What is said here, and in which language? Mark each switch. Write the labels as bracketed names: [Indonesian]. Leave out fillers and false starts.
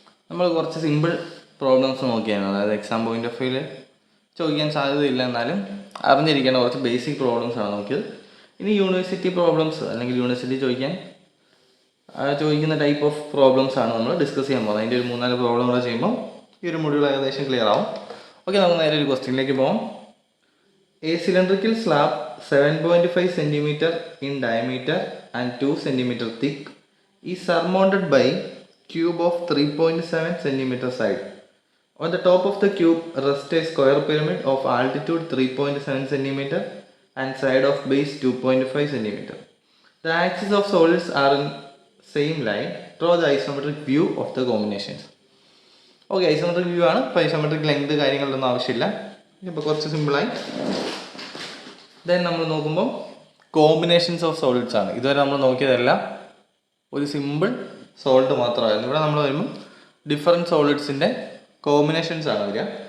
[Malayalam] നമ്മൾ കുറച്ച് simple problems നോക്കിയാണ്, അതായത് എക്സാം പോയിന്റ് ഓഫ് വ്യൂവിൽ ചോദിക്കാൻ സാധ്യതയില്ല എന്നാലും അറിഞ്ഞിരിക്കേണ്ട കുറച്ച് ബേസിക് പ്രോബ്ലംസ് ആണ് നോക്കിയത്. ഇനി യൂണിവേഴ്സിറ്റി പ്രോബ്ലംസ് അല്ലെങ്കിൽ യൂണിവേഴ്സിറ്റി ചോദിക്കുന്ന ടൈപ്പ് ഓഫ് പ്രോബ്ലംസ് ആണ് നമ്മൾ ഡിസ്കസ് ചെയ്യാൻ പോകുന്നത്. അതിൻ്റെ ഒരു 3-4 പ്രോബ്ലം കൂടെ ചെയ്യുമ്പോൾ ഈ ഒരു മൊഡ്യൂൾ ഏകദേശം ക്ലിയർ ആവും. ഓക്കെ, നമുക്ക് നേരെ ഒരു ക്വസ്റ്റ്യനിലേക്ക് പോകാം. [English] A cylindrical slab 7.5 cm in diameter and 2 cm thick is surmounted by cube of 3.7 cm side. On the top of the cube rests a square pyramid of altitude 3.7 cm and side of base 2.5 cm. The axes of solids are in same line. Draw the isometric view of the combinations. [Malayalam] Okay, isometric view ആണ്. ഇപ്പോൾ isometric length കാര്യങ്ങളിലൊന്നും ആവശ്യമില്ല. ഇപ്പോൾ കുറച്ച് സിമ്പിളായി. Then നമ്മൾ നോക്കുമ്പോൾ combinations of solids ആണ്. ഇതുവരെ നമ്മൾ നോക്കിയതെല്ലാം ഒരു സിമ്പിൾ സോൾഡ് മാത്രമായിരുന്നു. ഇവിടെ നമ്മൾ വരുമ്പോൾ ഡിഫറെൻറ്റ് സോളിഡ്സിൻ്റെ കോമ്പിനേഷൻസ് ആണ് വരിക.